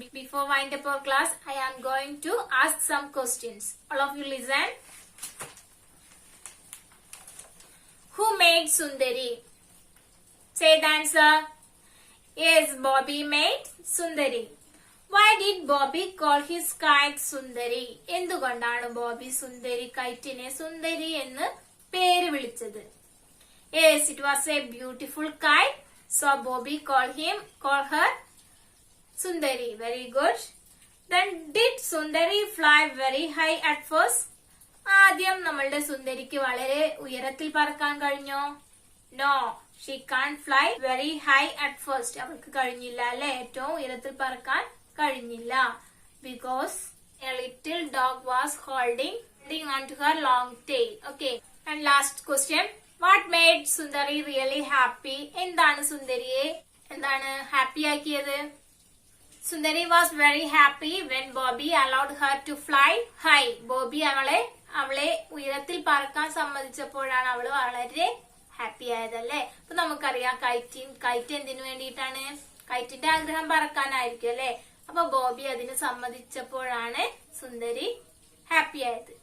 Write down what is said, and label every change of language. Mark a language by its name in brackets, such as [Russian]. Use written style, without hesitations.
[English] Before wind up our class, I am going to ask some questions. All of you listen. Who made Sundari? Say the answer. Yes, Bobby made Sundari. Why did Bobby call his kite Sundari? [Malayalam] എന്തുകൊണ്ടാണ് ബോബി സുന്ദരി കൈറ്റിനെ സുന്ദരി എന്ന് പേര് വിളിച്ചത്? [English] Yes, it was a beautiful kite, so Bobby called her Sundari. Very good. Then did Sundari fly very high at first? [Malayalam] ആദ്യം നമ്മളുടെ സുന്ദരിക്ക് വളരെ ഉയരത്തിൽ പറക്കാൻ കഴിഞ്ഞോ? [English] No, she can't fly very high at first. [Malayalam] അവൾക്ക് കഴിഞ്ഞില്ല അല്ലെ, ഏറ്റവും ഉയരത്തിൽ പറക്കാൻ കഴിഞ്ഞില്ല. [English] Because a little dog was holding on to her long tail. Okay, and last question. What made Sundari really happy? [Malayalam] എന്താണ് സുന്ദരിയെ ഹാപ്പി ആക്കിയത്? [English] Sundari was very happy when Bobby allowed her to fly high. [Malayalam] Bobby അവളെ ഉയരത്തിൽ പറക്കാൻ സമ്മതിച്ചപ്പോഴാണ് അവള് വളരെ happy ആയതല്ലേ. അപ്പൊ നമുക്കറിയാം KITE എന്തിനു വേണ്ടിയിട്ടാണ്? കൈറ്റിന്റെ ആഗ്രഹം പറക്കാനായിരിക്കും അല്ലെ. അപ്പൊ ബോബി അതിന് സമ്മതിച്ചപ്പോഴാണ് സുന്ദരി ഹാപ്പി ആയത്.